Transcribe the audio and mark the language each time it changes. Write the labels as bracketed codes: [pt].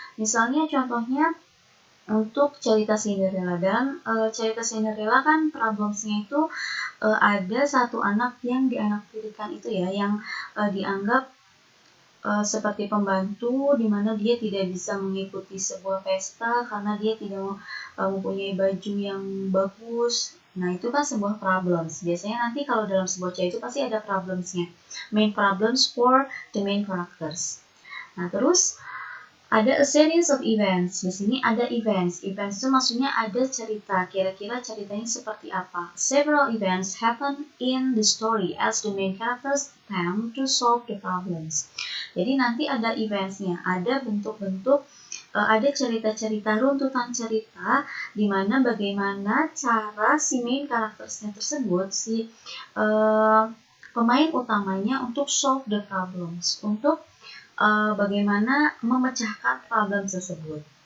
[id] Misalnya contohnya untuk cerita Cinderella, dan cerita Cinderella kan problemsnya itu ada satu anak yang dianaktirikan itu ya, yang dianggap seperti pembantu, di mana dia tidak bisa mengikuti sebuah pesta karena dia tidak mempunyai baju yang bagus. Nah, itu kan sebuah problems. Biasanya nanti kalau dalam sebuah cerita itu pasti ada problemsnya. [en] Main problems for the main characters. [id] Nah, terus ada [en] a series of events. [id] Di sini ada events. Events itu maksudnya ada cerita. Kira-kira ceritanya seperti apa? [en] Several events happen in the story as the main characters attempt to solve the problems. [id] Jadi nanti ada eventsnya, ada bentuk-bentuk, ada cerita-cerita, runtutan cerita, di mana bagaimana cara si main karaktersnya tersebut, si pemain utamanya untuk [en] solve the problems, [id] untuk bagaimana memecahkan problem tersebut.